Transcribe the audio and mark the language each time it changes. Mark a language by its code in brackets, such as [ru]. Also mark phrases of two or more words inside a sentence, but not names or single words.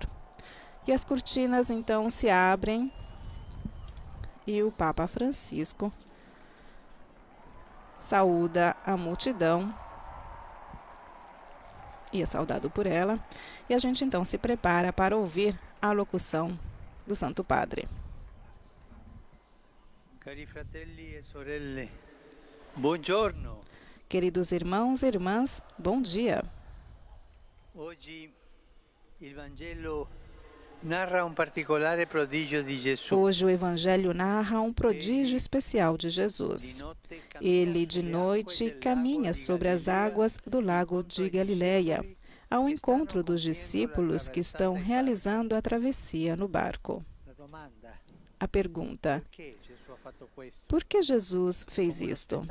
[pt] E as cortinas então se abrem e o Papa Francisco saúda a multidão e é saudado por ela. E a gente então se prepara para ouvir a locução do Santo Padre. [it] Cari fratelli e sorelle, buongiorno. [pt] Queridos irmãos e irmãs, bom dia. [it] Oggi il Vangelo narra um particolare prodígio di Gesù. [pt] Hoje o Evangelho narra um prodígio especial de Jesus. Ele de noite caminha sobre as águas do lago de Galileia, ao encontro dos discípulos que estão realizando a travessia no barco. A pergunta: por que Jesus fez isto?